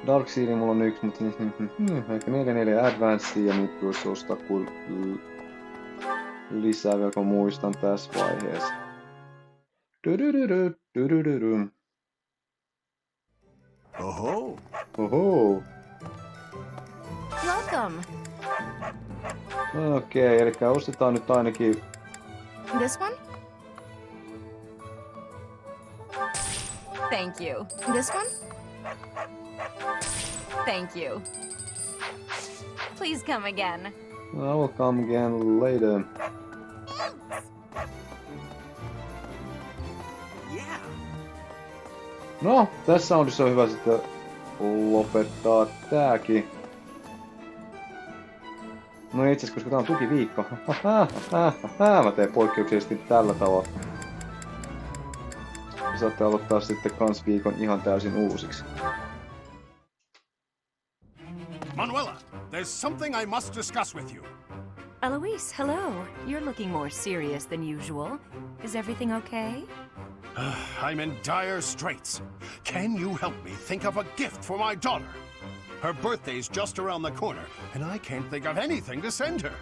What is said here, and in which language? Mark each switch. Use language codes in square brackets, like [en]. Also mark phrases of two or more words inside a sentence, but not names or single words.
[fi] Darkseidin mulla on 1, mutta ehkä 4 Advanced ja nyt voisi ostaa kuin lisää vielä, kun muistan tässä vaiheessa. Oho. Oho. [en] Welcome. [fi] Okei, eli ostetaan nyt ainakin... [en] This one? Thank you. This one? Thank you. Please come again. I will come again later. [fi] No, tässä soundissa on hyvä sitten lopettaa tääkin. No itse asiassa, koska tää on tukiviikko. Mä teen poikkeuksellisesti tällä tavalla. Saatte aloittaa sitten kans viikon ihan täysin uusiksi. [en] Manuela, there's something I must discuss with you. Alois, hello. You're looking more serious than usual. Is everything okay? I'm in dire straits. Can you help me think of a gift for my daughter? Her birthday's just around the corner, and I can't think of anything to send her.